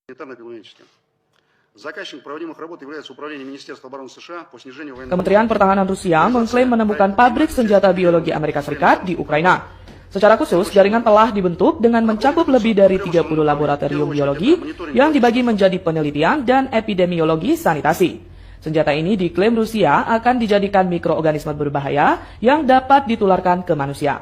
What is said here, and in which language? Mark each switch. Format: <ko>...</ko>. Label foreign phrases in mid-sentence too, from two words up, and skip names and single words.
<ru>санитарно-эпидемиологическим. Заказчиком проводимых работ является Управление Министерства обороны США по снижению военного...</ru> <id>Kementerian Pertahanan Rusia mengklaim menemukan pabrik senjata biologi Amerika Serikat di Ukraina. Secara khusus, jaringan telah dibentuk dengan mencakup lebih dari 30 laboratorium biologi yang dibagi menjadi penelitian dan epidemiologi sanitasi. Senjata ini diklaim Rusia akan dijadikan mikroorganisme berbahaya yang dapat ditularkan ke manusia.</id>